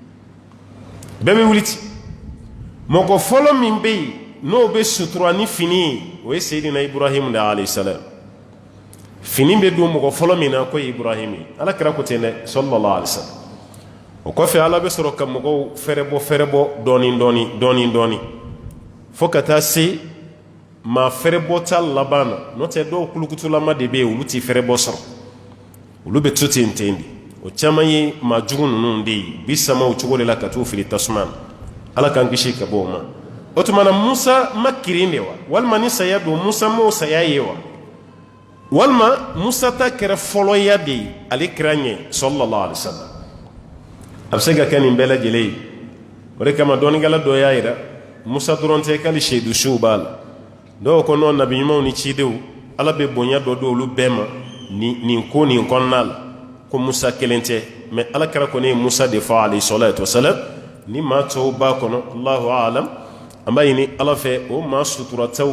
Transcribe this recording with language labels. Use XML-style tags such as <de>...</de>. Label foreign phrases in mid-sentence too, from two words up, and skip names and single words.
<bm>bɛɛ bɛ wuli ten mɔgɔ fɔlɔ min bɛ yen n'o bɛ sutura ni fini ye o ye seyidina ibrahim de</bm> <ar>عليه السلام</ar> <bm>fini bɛ don mɔgɔ fɔlɔ min na ko ye ibrahim ye ala kira ko ten dɛ</bm> <ar>صلى الله عليه وسلم</ar> <bm>o kɔfɛ ala bɛ sɔrɔ ka mɔgɔw fɛrɛbɔ dɔɔni fo ka taa se maa fɛrɛbɔta laban na n'o tɛ dɔw kulukutulama de bɛ yen olu tɛ fɛrɛbɔ sɔrɔ olu bɛ to ten de o caman ye maa jugu ninnu de ye bi sama o cogo de la ka t'u fili tasuma na ala k'an kisi ka bɔ o ma o tuma na musa ma kirin de wa walima ni saya don musa m'o saya ye wa walima musa ta kɛra fɔlɔya de ye ale kira ɲɛ</bm> <ar>صلى الله عليه وسلم</ar> <bm>a bɛ se ka kɛ nin bɛɛ lajɛlen ye o de kama dɔɔninkɛla dɔ y'a jira musa dɔrɔn tɛ k'ale seyidusuw b'a la dɔw ko nɔ nabi ɲumanw ni cidenw ala bɛ bonya dɔ di olu bɛɛ ma nin ko nin kɔnɔna la ko musa kelen tɛ mɛ ala kɛra kɔni ye musa de fɔ</bm> <ar>عليه الصلاة والسلام</ar> <bm>ni maa tɔw b'a kɔnɔ</bm> <ar>الله أعلم</ar> <bm>an b'a ɲini ala fɛ o maa suturataw</bm>